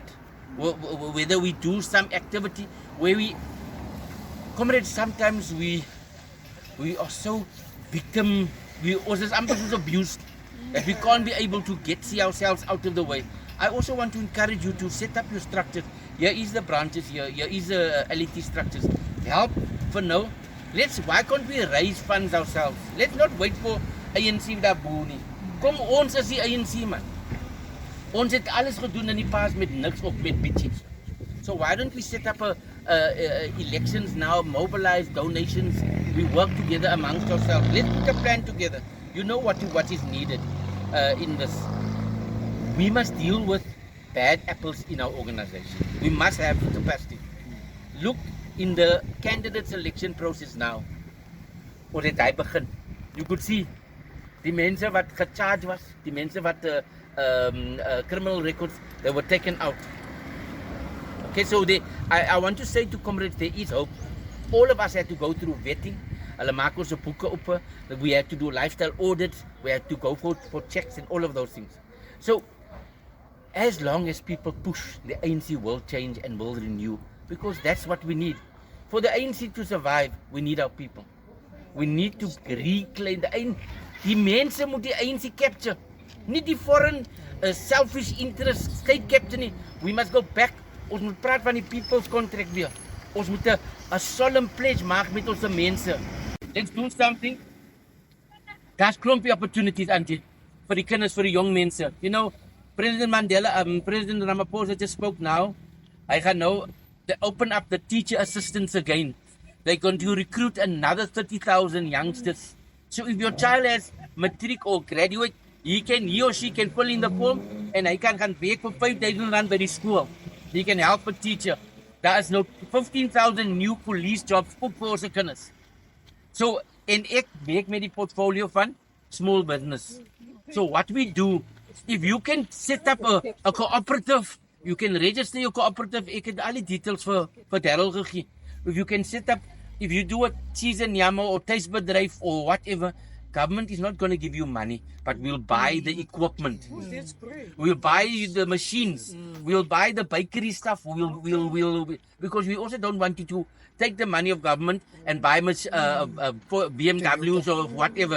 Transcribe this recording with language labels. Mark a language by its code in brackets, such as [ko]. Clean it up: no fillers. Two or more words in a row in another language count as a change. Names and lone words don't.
[en] Whether we do some activity where comrades, sometimes we are so victim, we also sometimes abused that we can't be able to see ourselves out of the way. I also want to encourage you to set up your structures. Here is the branches here is the LET structures. Help for now. Why can't we raise funds ourselves? Let's not wait for [af] ANC daar bo nie. Kom ons is die ANC, man. Ons het alles gedoen in die past met niks of met bitches. [en] So why don't we set up elections now, mobilize donations, we work together amongst ourselves. Let's put a plan together. You know what is needed in this. We must deal with bad apples in our organization. We must have the capacity. Look in the candidate selection process now. [af] Or het hy begin. [en] You could see [af] die mense wat gecharged was, die mense wat [en] criminal records, they were taken out. Okay, so I want to say to comrades, there is hope. All of us had to go through vetting. [af] Hulle maak ons boeke op. [en] We had to do lifestyle audits. We had to go for checks and all of those things. So, as long as people push, the ANC will change and will renew. Because that's what we need. For the ANC to survive, we need our people. We need to reclaim the ANC. [af] Die mense moet die ANC capture. Nie die [en] foreign selfish interest state capture [af] nie. [en] We must go back. [af] Ons moet praat van die [en] people's contract [af] weer. Ons moet 'n [en] solemn pledge [af] maak met ons mense. [en] Let's do something. [af] Daar's klompie opportunities auntie vir die kinders, vir die jong mense. [en] You know, President Mandela, President Ramaphosa just spoke now. [af] Hy gaan nou [en] open up the teacher assistants again. They're going to recruit another 30,000 youngsters. So if your child has matric or graduate, he or she can fill in the form and [af] hy kan gaan werk vir R5,000 by die skool. [en] He can help a teacher. There is now 15,000 new police jobs ook vir ons kinders. [af] So, en ek werk met die portfolio van [en] small business. So what we do, if you can set up a cooperative, you can register your cooperative. [af] Ek het al die details vir Darryl gegee. [en] If you can set up, if you do a cheese [af] en jammer [en] or tuisbedryf or whatever, government is not going to give you money, but we'll buy the equipment. That's great. We'll buy the machines. We'll buy the bakery stuff. Because we also don't want you to take the money of government and buy BMWs or whatever.